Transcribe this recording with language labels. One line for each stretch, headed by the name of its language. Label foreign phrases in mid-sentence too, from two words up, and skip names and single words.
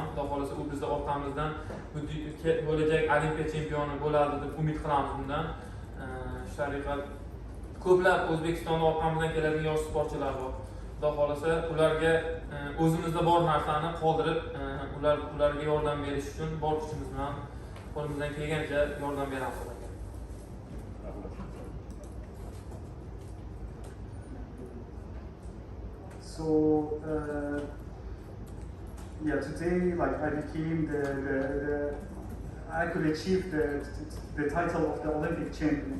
Uzbek: Xudo xolasa u bizni orqamizdan bo'lajak olimpiya chempioni bo'ladi deb umid qilamiz bundan. Shu tariqa ko'plab O'zbekistonda orqamizdan keladigan yosh sportchilar bor. Xudo xolasa ularga o'zimizda bor narsani qoldirib ularga yordam berish uchun bor kuchimiz bilan qo'limizdan kelgancha yordam beramiz ularga.
English: So yeah, today like I became I could achieve the title of the Olympic champion.